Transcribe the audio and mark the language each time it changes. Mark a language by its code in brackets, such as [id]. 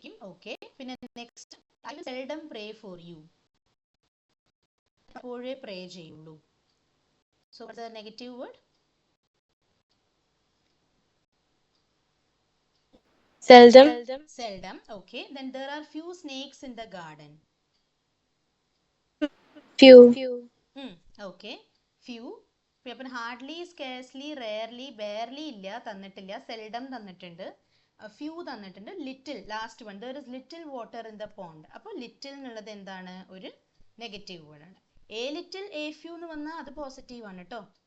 [en] okay, പിന്നെ next, I will seldom pray for you, [ml] അപ്പോഴേ പ്രേ ചെയ്യുള്ളൂ. [en] So what's the negative word? seldom, Seldom. Okay. Then there are few snakes in the garden. few, Okay. Few. [ml] അപ്പം hardly, scarcely, rarely, barely ഇല്ല, തന്നിട്ടില്ല. Seldom തന്നിട്ടുണ്ട്, few തന്നിട്ടുണ്ട്, little last one. [en] There is little water in the pond. [ml] അപ്പോൾ little എന്നുള്ളത് എന്താണ്? ഒരു negative വേർഡാണ്. എ ലിറ്റിൽ എ ഫ്യൂ എന്ന് വന്നാൽ അത് പോസിറ്റീവ് ആണ് കേട്ടോ.